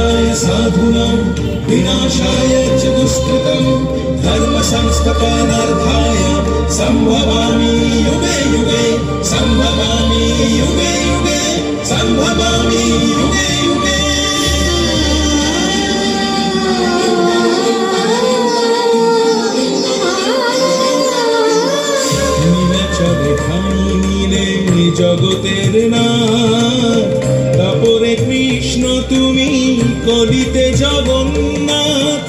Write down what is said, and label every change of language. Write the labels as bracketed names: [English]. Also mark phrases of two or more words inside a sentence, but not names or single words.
[Sanskrit] साधूनां विनाशाय च दुष्कृतं धर्म संस्थापनार्थाय संभवामि युगे युगे संभवामि युगे युगे संभवामि युगे युगे। [Bangla] নীলে চলে ঠাই নীলে জগতের নাথ, তারপরে কৃষ্ণ তুমি কলিতে জগন্নাথ।